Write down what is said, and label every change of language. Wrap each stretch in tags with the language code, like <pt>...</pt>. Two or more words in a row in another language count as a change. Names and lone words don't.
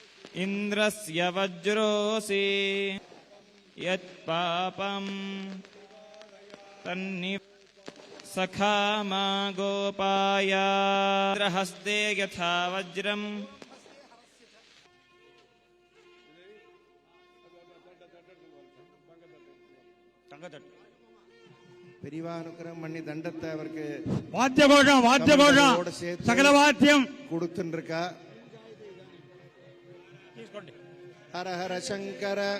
<sa>इन्द्रस्य वज्रोऽसि यत्पापम् तन्नि सखा मा गोपाय हस्ते यथा वज्रम्</sa> <ta>பெரிவானுக்கிறம் பண்ணி தண்டத்தை அவருக்கு வாத்திய கோஷம் சகல வாத்தியம் கொடுத்துருக்கா.</ta> <sa>हर हर शङ्कर</sa>